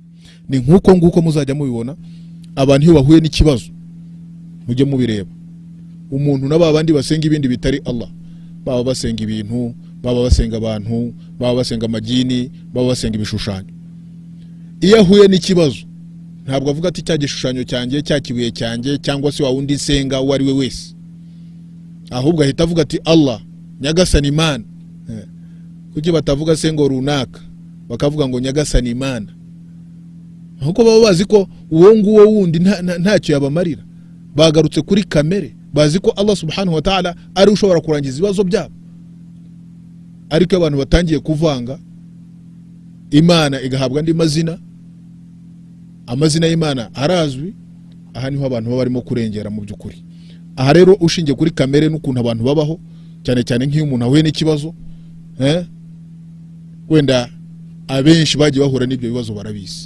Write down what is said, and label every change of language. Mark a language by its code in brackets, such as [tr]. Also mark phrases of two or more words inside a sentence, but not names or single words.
[rw] Ni nguko muzajya mubibona abantu iyo bahuye n'ikibazo mujye mubireba. Umuntu n'abandi basenga ibindi bitari Allah, baba basenga ibintu, baba basenga abantu, baba basenga amagini, baba basenga ibishushanyo, iyo ahuye n'ikibazo ntabwo avuga ati cya gishushanyo cyanjye, cya kibuye cyanjye, cyangwa se wa wundi nsenga uwo ari we wese, ahubwo ahita avuga ati Allah nyagasani Imana. Kuki batavuga sengo runaka bakavuga ngo nyagasani Imana? Ahubwo baba bazi ko uwo nguwo wundi ntacyo yabamarira, bagarutse kuri kamere, bazi ko Allah [ar] سبحانه وتعالى [rw] ari ushobora kurangiza ibibazo byabo. Ariko abantu batangiye kuvanga Imana igahabwa andi mazina, amazina y'Imana arazwi, aha niho abantu baba barimo kurengera mu by'ukuri. Aha rero ushingiye kuri kamere n'ukuntu abantu babaho, cyane cyane nk'iyo umuntu ahuye n'ikibazo, wenda abenshi bagiye bahura n'ibyo bibazo barabizi.